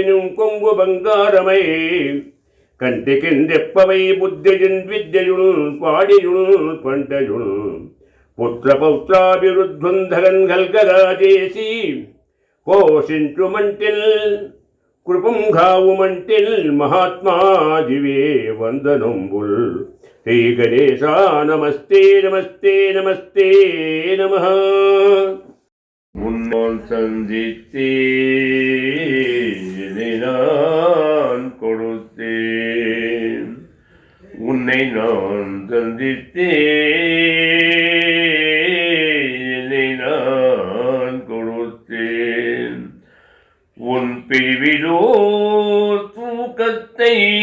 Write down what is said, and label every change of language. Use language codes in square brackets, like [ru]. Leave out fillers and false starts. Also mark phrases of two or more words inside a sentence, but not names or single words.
[te] కొంగు బంగారమై కంటి కిందెప్పవై బుద్ధియున్ విద్యయున్ పాడియున్ పంటయున్ పుత్రపౌత్రాభివృద్ధుంధరన్ గల్గగా చేసి పోషించుమంటిల్ కృపంఘావుమంటిల్ మహాత్మాదివే వందనంబుల్ శ్రీ గణేశ నమస్తే నమస్తే నమస్తే నమః [ta] உன்னால் சந்தித்தேன் நான் கொடுத்தேன் உன்னை நான் சந்தித்தேன் நான் கொடுத்தேன் உன் பிரிவிலோ தூக்கத்தை